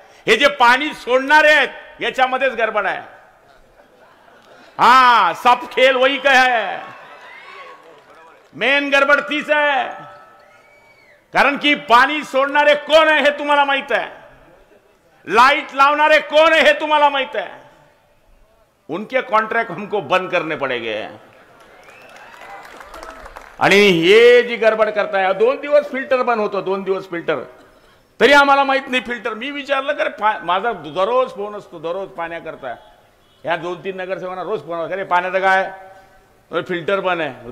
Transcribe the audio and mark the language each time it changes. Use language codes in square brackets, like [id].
[mr] हे जे पाणी सोडणारे आहेत याच्यामध्येच गडबड आहे. [hi] हाँ, सब खेल वही का है, [mr] मेन गडबड तीच आहे. कारण की पाणी सोडणारे कोण आहे हे तुम्हाला माहित आहे, लाइट लावणारे कोण आहे हे तुम्हाला माहित है. [hi] उनके कॉन्ट्रैक्ट हमको बंद करने पड़ेंगे. [mr] आणि हे जी गडबड करताय, 2 दिवस फिल्टर बंद होतो, 2 दिवस फिल्टर, तरी आम्हाला माहित नाही फिल्टर. मी विचारलं कर, माझा दररोज फोन असतो, दररोज पाण्याकरता. ह्या 2-3 नगरसेवकांना रोज फोन असतो, अरे पाण्याचं काय, फिल्टर बंद आहे.